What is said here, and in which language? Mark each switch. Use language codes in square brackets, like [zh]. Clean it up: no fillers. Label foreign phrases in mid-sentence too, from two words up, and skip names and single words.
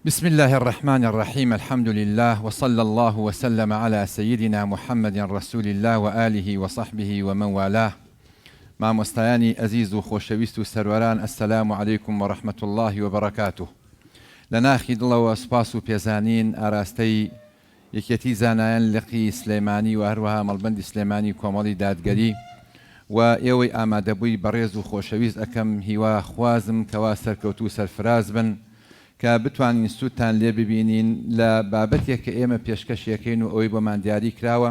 [ar] بسم الله الرحمن الرحيم. الحمد لله وصلى الله وسلم على سيدنا محمد رسول الله وآله وصحبه ومن والاه. [ckb] مامۆستایانی ئەزیز و خۆشەویست و سەروەران، [ar] السلام عليكم ورحمة الله وبركاته. [ckb] لناخی دڵەوە سپاس و پێزانین ئاراستەی یەکێتی زانایان لقی سلێمانی و هەروەها مەڵبەندی سلێمانی کۆمەڵی دادگەری و ئێوەی ئامادەبووی بەڕێز و خۆشەویست ئەکەم هیوا خوازم کەوا سەرکەوتوو سەرفراز بن کە بتوانین سوودتان لێ ببینین لە بابەتێک کە ئێمە پێشکەشیەکەین و ئەوەی بۆمان دیاری کراوە.